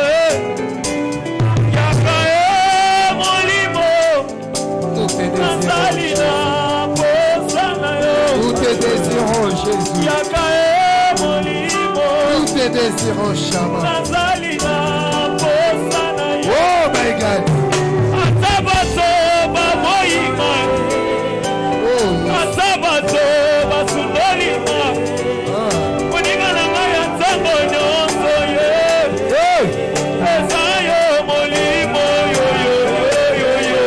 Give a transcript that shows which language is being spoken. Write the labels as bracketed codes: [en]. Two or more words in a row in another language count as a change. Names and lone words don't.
[ln] Yaka molimo, nazali na bosa na yo. [fr] Nous te désirons, Jésus. [ln] Yaka molimo, [fr] Nous te désirons, Shama. [ln] nazali na bosa na yo. [en] Oh my God. [ln] Atabato baboyima, atabato basundolima. Moninga na ngai ya ntango nyonso ye. Eza yo molimo yo.